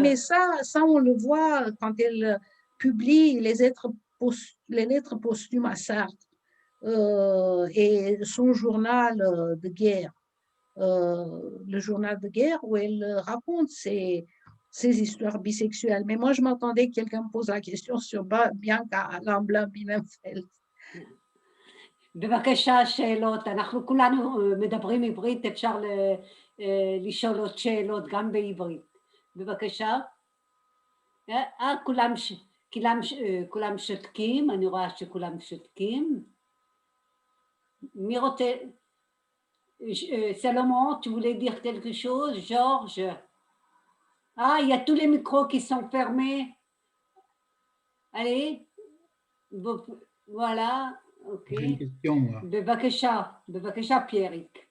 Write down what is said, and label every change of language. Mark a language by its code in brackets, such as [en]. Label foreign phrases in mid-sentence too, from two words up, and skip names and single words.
[fr] mais ça, on le voit quand elle publie les lettres posthumes à Sartre et son journal de guerre, le journal de guerre où elle raconte ses histoires bisexuelles. Mais moi, je m'attendais que quelqu'un me pose la question sur Bianca Lamblin-Bienenfeld. [he] בבקשה, שאלות. אנחנו כולנו מדברים עברית, אפשר לשאול עוד שאלות גם בעברית. בבקשה. כולם שותקים, אני רואה שכולם שותקים. מי רוצה? [fr] Salomon, tu voulais dire quelque chose? Georges? Ah, il y a tous les micros qui sont fermés. Allez. Voilà. Ok. J'ai une question, moi. Bevakesha, Pierrick.